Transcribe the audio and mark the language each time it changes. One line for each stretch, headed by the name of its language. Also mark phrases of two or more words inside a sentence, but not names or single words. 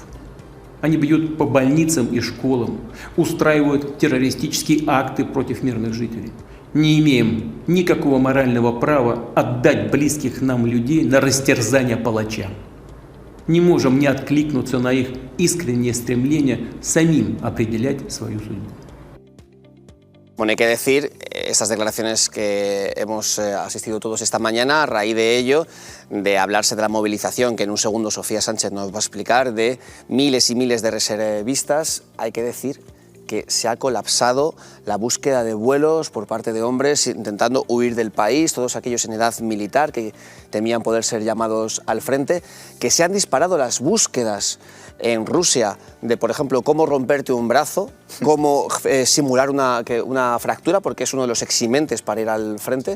Russian: Они бьют по больницам и школам, устраивают террористические акты против мирных жителей. Не имеем никакого морального права отдать близких нам людей на растерзание палачам. Не можем не откликнуться на их искреннее стремление самим определять свою судьбу.
Spanish: Bueno, hay que decir, estas declaraciones que hemos asistido todos esta mañana, a raíz de ello, de hablarse de la movilización, que en un segundo Sofía Sánchez nos va a explicar, de miles y miles de reservistas, hay que decir que se ha colapsado la búsqueda de vuelos por parte de hombres intentando huir del país, todos aquellos en edad militar que temían poder ser llamados al frente, que se han disparado las búsquedas en Rusia de, por ejemplo, cómo romperte un brazo, cómo simular una fractura, porque es uno de los eximentes para ir al frente.